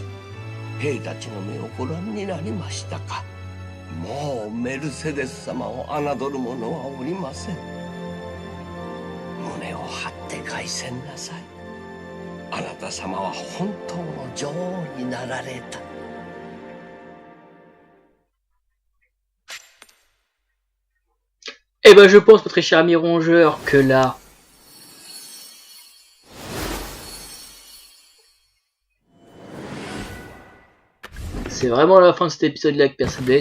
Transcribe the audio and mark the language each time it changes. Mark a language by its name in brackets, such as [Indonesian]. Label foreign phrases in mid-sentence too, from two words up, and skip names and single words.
[Japanese] 兵たちの目をご覧になりましたか。もうメルセデス様を侮る者はおりません。胸を張って凱旋なさい。あなた様は本当の女王になられた。 [French] Eh ben je pense, très cher ami rongeur, que là... c'est vraiment la fin de cet épisode-là avec Personnage.